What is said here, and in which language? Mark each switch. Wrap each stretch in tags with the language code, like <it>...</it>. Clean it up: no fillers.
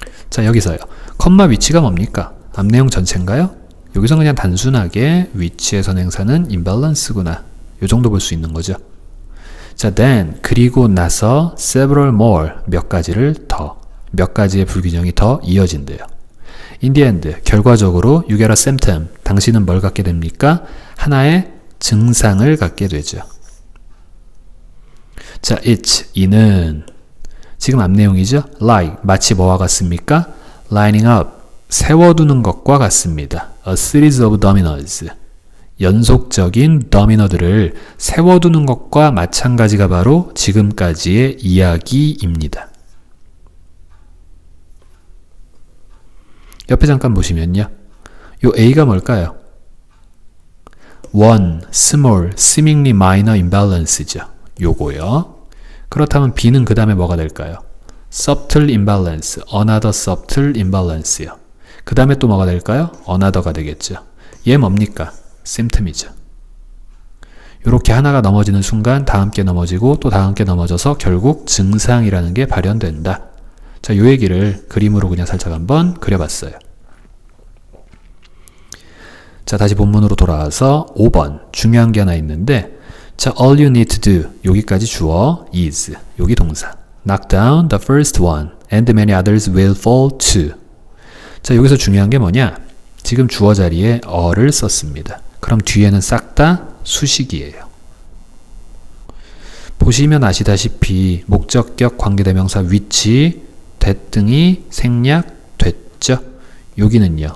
<ko>자, 여기서요. 컴마 위치가 뭡니까? 앞내용 전체인가요? 여기서 그냥 단순하게 위치의 선행사는 imbalance구나. 요 정도 볼 수 있는 거죠. 자,</ko> <en>then</en> <ko>그리고 나서</ko> <en>several more</en> <ko>몇 가지를 더, 몇 가지의 불균형이 더 이어진대요.</ko> <en>In the end</en> <ko>결과적으로</ko> <en>you get a symptom.</en> <ko>당신은 뭘 갖게 됩니까? 하나의 증상을 갖게 되죠. 자,</ko> <en>it's</en> <ko>이는 지금 앞내용이죠.</ko> <en>like</en> <ko>마치 뭐와 같습니까?</ko> <en>lining up</en> <ko>세워두는 것과 같습니다.</ko> <en>A series of dominoes</en> <ko>연속적인 더미너들을 세워두는 것과 마찬가지가 바로 지금까지의 이야기입니다. 옆에 잠깐 보시면요. 요 A가 뭘까요?</ko> <en>One small, seemingly minor imbalance죠.</en> <ko>요거요. 그렇다면 B는 그 다음에 뭐가 될까요?</ko> <en>subtle imbalance, another subtle imbalance요.</en> <ko>그 다음에 또 뭐가 될까요?</ko> <en>another</en> <ko>가 되겠죠. 얘 뭡니까? symptom이죠. 이렇게 하나가 넘어지는 순간 다음 게 넘어지고 또 다음 게 넘어져서 결국 증상이라는 게 발현된다. 자, 요 얘기를 그림으로 그냥 살짝 한번 그려봤어요. 자,</ko> <en>다시 본문으로 돌아와서 5번 중요한 게 하나 있는데 자, all you need to do</en> <ko>여기까지 주어</ko> <en>is</en> <ko>여기 동사</ko> <en>knock down the first one and many others will fall too.</en> <ko>자, 여기서 중요한 게 뭐냐? 지금 주어 자리에 어를 썼습니다. 그럼 뒤에는 싹 다 수식이에요. 보시면 아시다시피 목적격 관계대명사 위치 대등이 생략됐죠. 여기는요.</ko>